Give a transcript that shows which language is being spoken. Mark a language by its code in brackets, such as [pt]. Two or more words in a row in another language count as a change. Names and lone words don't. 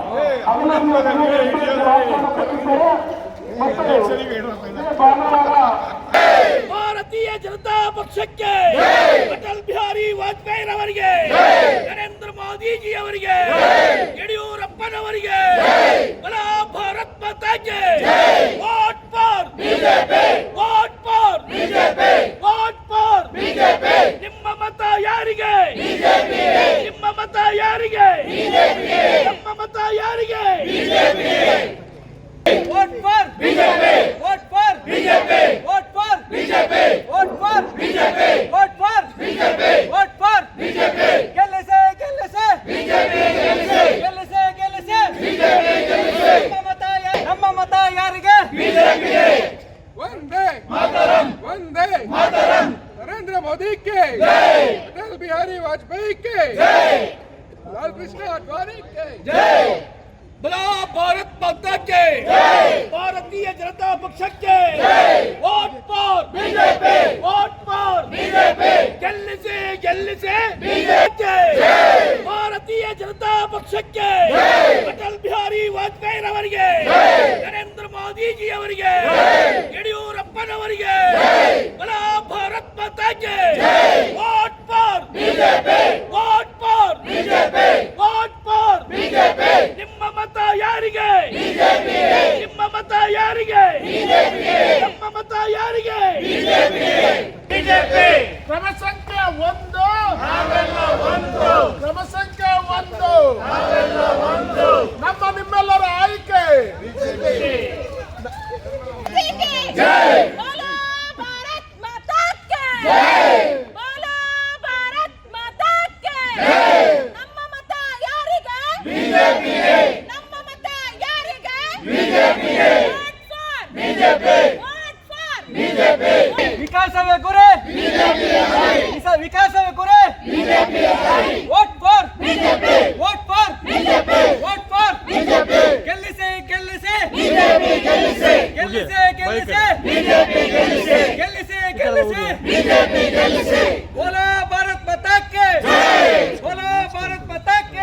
[kn] ಭಾರತೀಯ ಜನತಾ ಪಕ್ಷಕ್ಕೆ, ಅಟಲ್ ಬಿಹಾರಿ ವಾಜಪೇಯಿ ಅವರಿಗೆ, ನರೇಂದ್ರ ಮೋದಿ ಜಿ ಅವರಿಗೆ, ಯಡಿಯೂರಪ್ಪನವರಿಗೆ, [hi] भला भारत माता के [en] vote for BJP, vote for BJP, vote for BJP. [kn] ನಿಮ್ಮ ಮತ ಯಾರಿಗೆ? ಬಿಜೆಪಿಗೆ. ನಿಮ್ಮ ಮತ ಯಾರಿಗೆ? ಬಿಜೆಪಿಗೆ. ನಮ್ಮ ಮತ ಯಾರಿಗೆ? ಬಿಜೆಪಿಗೆ. [en] वोट for BJP, वोट for BJP, वोट for BJP, वोट for BJP, वोट for BJP, वोट for BJP. [kn] ಗೆಲ್ಲಿಸೆ ಗೆಲ್ಲಿಸೆ BJP, ಗೆಲ್ಲಿಸೆ ಗೆಲ್ಲಿಸೆ BJP, ಗೆಲ್ಲಿಸೆ. ನಮ್ಮ ಮತ ಯಾರಿಗೆ? ಬಿಜೆಪಿಗೆ. [sa] वन्दे मातरम्, वन्दे मातरम्, [kn] ನರೇಂದ್ರ ಮೋದಿ [hi] के जय, [kn] ಅಟಲ್ ಬಿಹಾರಿ ವಾಜಪೇಯಿ [hi] के जय, [kn] ಲಾಲ್ [hi] कृष्ण आडवाणी के जय, भला भारत माता के जय, भारतीय जनता पक्षಕ್ಕೆ [en] vote for BJP, vote for BJP, [kn] ಗೆಲ್ಲಿಸಿ ಗೆಲ್ಲಿಸಿ ಬಿಜೆಪಿ, ಭಾರತೀಯ ಜನತಾ ಪಕ್ಷಕ್ಕೆ, ಅಟಲ್ ಬಿಹಾರಿ ವಾಜಪೇಯಿ ಅವರಿಗೆ, ನರೇಂದ್ರ ಮೋದಿ ಜಿ ಅವರಿಗೆ, ಯಡಿಯೂರಪ್ಪನವರಿಗೆ, [hi] भला भारत माता के [en] vote for BJP, vote for BJP. [kn] ಯಾರಿಗೆ ನಿಮ್ಮ ಮತ ಯಾರಿಗೆ ನಮ್ಮ ಮತ ಯಾರಿಗೆ ಬಿಜೆಪಿ ಕ್ರಮ ಸಂಖ್ಯೆ 1 ಕ್ರಮ ಸಂಖ್ಯೆ 1 ನಮ್ಮ ನಿಮ್ಮೆಲ್ಲರ ಆಯ್ಕೆ [hi] जय बोलो भारत माता की जय [kn] बोलो भारत माता की जय ನಮ್ಮ ಮತ ಯಾರಿಗೆ ಬಿಜೆಪಿಗೆ ನಮ್ಮ ಮತ ಯಾರಿಗೆ ಬಿಜೆಪಿಗೆ [en] vote for BJP [kn] ವಿಕಾಸವೇ ಗುರಿ ವಿಕಾಸವೇ ಗುರಿ [en] vote for BJP vote for BJP vote for BJP [kn] ಗೆಲ್ಲಿಸಿ ಗೆಲ್ಲಿಸಿ ಬಿಜೆಪಿ ಗೆಲ್ಲಿಸಿ ಗೆಲ್ಲಿಸಿ ಗೆಲ್ಲಿಸಿ ಬಿಜೆಪಿ ಗೆಲ್ಲಿಸಿ ಗೆಲ್ಲಿಸಿ ಗೆಲ್ಲಿಸಿ ಬಿಜೆಪಿ ಗೆಲ್ಲಿಸಿ [hi] बोलो भारत माता की जय बोलो भारत माता की